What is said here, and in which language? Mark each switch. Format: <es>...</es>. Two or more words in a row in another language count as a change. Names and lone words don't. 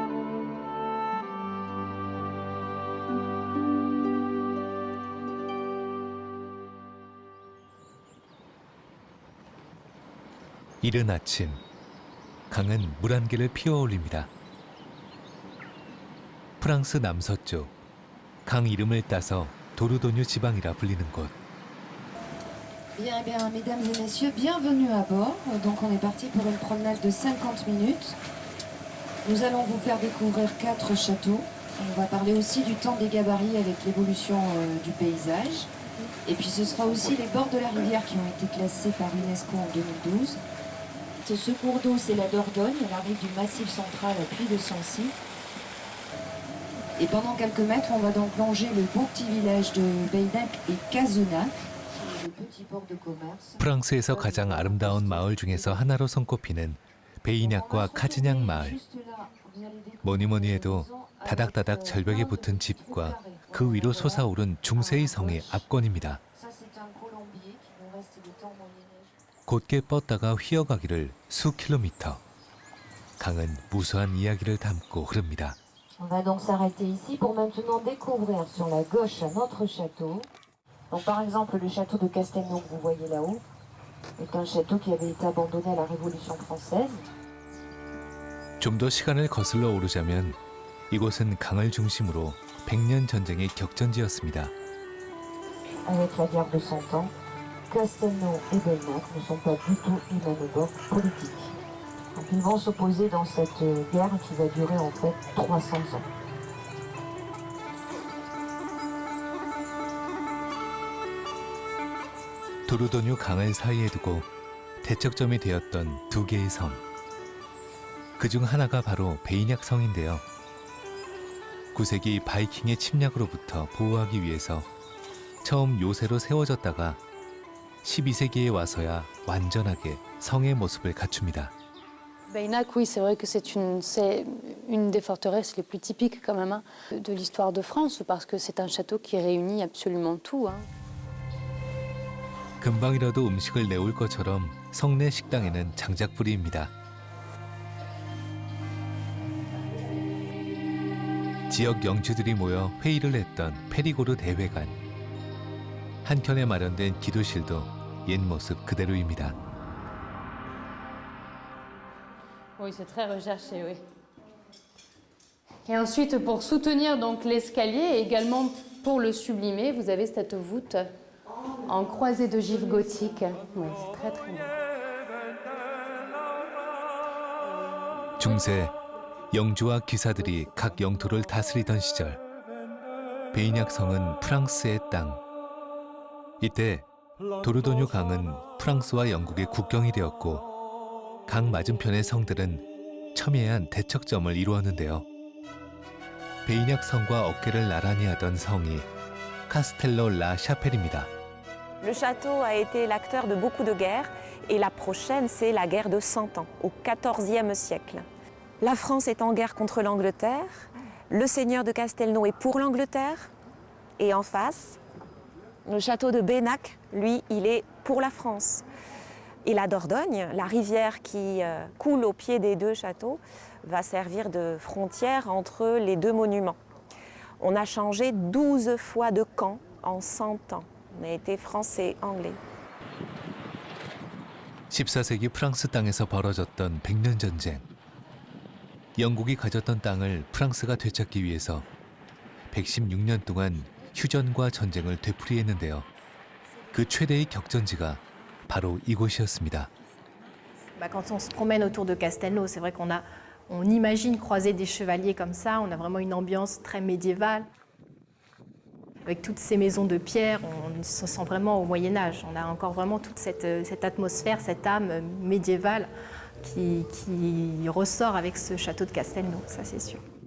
<ko>이른 아침, 강은 물 한 개를 피어올립니다. 프랑스 남서쪽, 강 이름을 따서 도르도뉴 지방이라 불리는 곳.</ko> <fr>Bien, mesdames et messieurs, bienvenue à bord. Donc on est parti pour une promenade de 50 minutes. Nous allons vous faire découvrir 4 châteaux. On va parler aussi du temps des gabarits avec l'évolution du paysage. Et puis ce sera aussi les bords de la rivière qui ont été classés par UNESCO en 2012. Ce cours d'eau, c'est la Dordogne, elle arrive du Massif central à Puy de Sancy. Et pendant quelques mètres, on va donc plonger le beau petit village de Beynac et Cazenac.</fr> <ko>프랑스에서 가장 아름다운 마을 중에서 하나로 손꼽히는 베이낙과 카즈냥 마을. 뭐니뭐니 해도 다닥다닥 절벽에 붙은 집과 그 위로 솟아오른 중세의 성의 압권입니다. 곧게 뻗다가 휘어가기를 수 킬로미터. 강은 무수한 이야기를 담고 흐릅니다.</ko> <fr>On va donc s'arrêter ici pour maintenant découvrir sur la gauche un autre château. Donc par exemple le château de Castelnau que vous voyez là-haut est un château qui avait été abandonné à la Révolution française.</fr> <ko>좀 더 시간을 거슬러 오르자면 이곳은 강을 중심으로 100년 전쟁의 격전지였습니다.</ko> <fr>Avec la guerre de Cent Ans, Castelnau et Beynac ne sont pas du tout du même bord politique. Donc ils vont s'opposer dans cette guerre qui va durer en fait 300 ans.</fr> <ko>도르도뉴 강을 사이에 두고 대척점이 되었던 두 개의 성. 그중 하나가 바로 베이낙 성인데요. 9세기 바이킹의 침략으로부터 보호하기 위해서 처음 요새로 세워졌다가 12세기에 와서야 완전하게 성의 모습을 갖춥니다.</ko> <fr>Beynak, oui, c'est vrai que c'est une des forteresses les plus typiques quand même hein, de l'histoire de France parce que c'est un château qui réunit absolument tout. Hein.</fr> <ko>금방이라도 음식을 내올 것처럼 성내 식당에는 장작불이입니다. 지역 영주들이 모여 회의를 했던 페리고르 대회관. 한켠에 마련된 기도실도 옛 모습 그대로입니다.</ko> <fr>Oui, c'est très recherché, oui. Et ensuite, pour soutenir donc l'escalier et également pour le sublimer, vous avez cette voûte en croisée d'ogives gothiques. Oui, c'est très très beau.</fr> <ko>중세 영주와 기사들이 각 영토를 다스리던 시절 베이냑 성은 프랑스의 땅. 이때 도르도뉴 강은 프랑스와 영국의 국경이 되었고 강 맞은편의 성들은 첨예한 대척점을 이루었는데요. 베이냑 성과 어깨를 나란히 하던 성이 카스텔로 라 샤펠입니다.</ko> <fr>Le château a été l'acteur de beaucoup de guerres et la prochaine, c'est la guerre de 100 ans, au XIVe siècle. La France est en guerre contre l'Angleterre, le seigneur de Castelnau est pour l'Angleterre et en face, le château de Beynak, lui, il est pour la France. Et la Dordogne, la rivière qui coule au pied des deux châteaux, va servir de frontière entre les deux monuments. On a changé 12 fois de camp en 100 ans. On a été français, anglais.</fr> <ko>14세기 프랑스 땅에서 벌어졌던 백년 전쟁. 영국이 가졌던 땅을 프랑스가 되찾기 위해서 116년 동안 휴전과 전쟁을 되풀이했는데요. 그 최대의 격전지가 바로 이곳이었습니다.</ko> <fr>Quand on se promène autour de Castelnau, c'est vrai on imagine croiser des chevaliers comme ça, on a vraiment une ambiance très médiévale. Avec toutes ces maisons de pierre, on se sent vraiment au Moyen-Âge. On a encore vraiment toute cette atmosphère, cette âme médiévale qui ressort avec ce château de Castelnau, ça c'est sûr.</fr>